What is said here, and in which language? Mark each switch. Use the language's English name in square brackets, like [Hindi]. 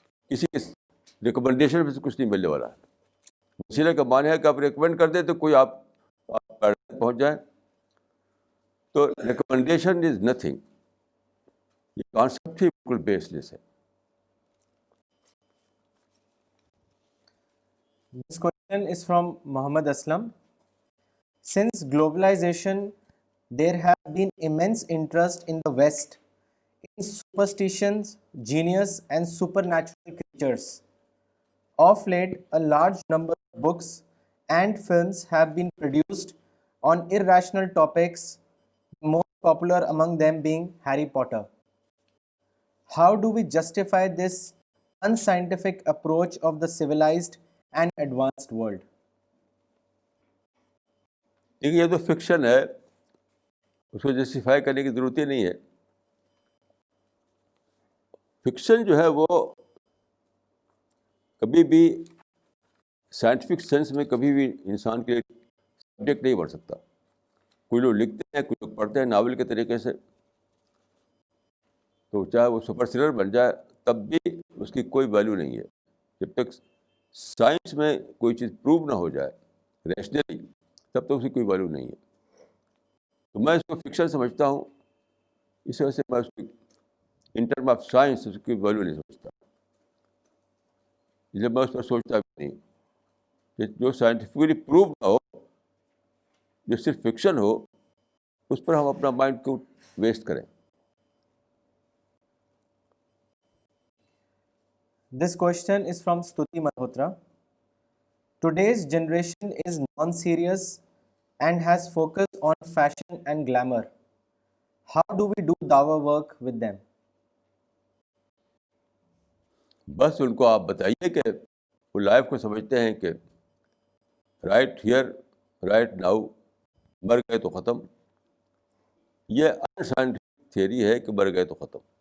[Urdu] کسی کے ریکمنڈیشن سے کچھ نہیں ملنے والا ہے. وسیلے کا معنی ہے کہ آپ ریکمینڈ کر دیں تو کوئی آپ پہنچ جائے. تو [English] Recommendation is nothing. [Urdu] یہ کانسیپٹ ہی بالکل بیس لیس ہے. [English] This question is from Muhammad Aslam. Since globalization, there have been immense interest in the West in superstitions, genius, and supernatural creatures. Of late, a large number of books and films have been produced on irrational topics, the most popular among them being Harry Potter. How do we justify this unscientific approach of the civilized and advanced world? [Urdu] دیکھیے یہ تو fiction ہے، اس کو justify کرنے کی ضرورت ہی نہیں ہے. فکشن جو ہے وہ کبھی بھی سائنٹیفک سینس میں کبھی بھی انسان کے سبجیکٹ نہیں بن سکتا. کوئی لوگ لکھتے ہیں، کوئی لوگ پڑھتے ہیں ناول کے طریقے سے، تو چاہے وہ سپر سیلر بن جائے تب بھی اس کی کوئی ویلیو نہیں ہے جب تک سائنس میں کوئی چیز پروو نہ ہو جائے ریشنلی، تب تک اس کی کوئی ویلیو نہیں ہے. تو میں اس کو فکشن سمجھتا ہوں. اس وجہ سے میں اس کی [English] in term of science [Urdu] اس کی ویلیو نہیں سمجھتا. جب میں اس پر سوچتا بھی نہیں کہ جو سائنٹیفکلی پروو نہ ہو، جو صرف فکشن ہو، اس پر ہم اپنا مائنڈ کیوں ویسٹ کریں. [English] This question is from Stuti Malhotra. Today's generation is non-serious and has focused on fashion and glamour. How do we do dawah work with them? [Urdu] بس ان کو آپ بتائیے کہ وہ لائف کو سمجھتے ہیں کہ [English] right here right now, [Urdu] مر گئے تو ختم. یہ انسائنٹیفک تھیوری ہے کہ مر گئے تو ختم.